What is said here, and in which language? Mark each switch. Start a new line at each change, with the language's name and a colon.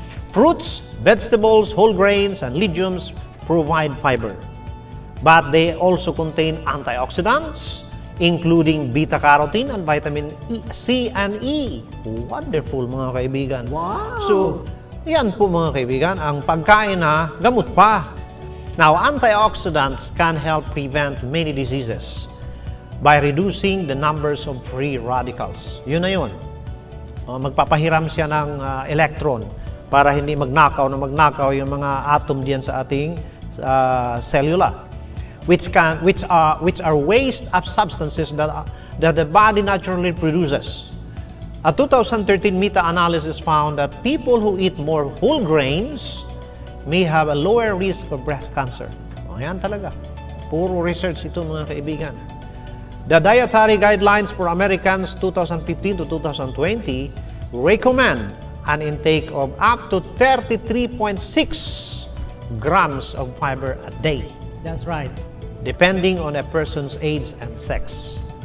English: Fruits, vegetables, whole grains, and legumes provide fiber. But they also contain antioxidants, including beta-carotene and vitamin C and E. Wonderful,
Filipino: mga kaibigan. Wow! So, yan po, mga kaibigan, ang pagkain na gamot pa.
English: Now, antioxidants can help prevent many diseases by reducing the numbers of free radicals.
Filipino: Yun na yun. Magpapahiram siya ng electron para hindi magnakaw yung mga atom diyan sa ating cellula,
English: which are waste of substances that the body naturally produces. A 2013 meta-analysis found that people who eat more whole grains may have a lower risk of breast cancer.
Filipino: Ayan talaga. Puro research ito, mga kaibigan.
English: The Dietary Guidelines for Americans 2015 to 2020 recommend an intake of up to 33.6 grams of fiber a day. That's right. Depending on a person's age and sex.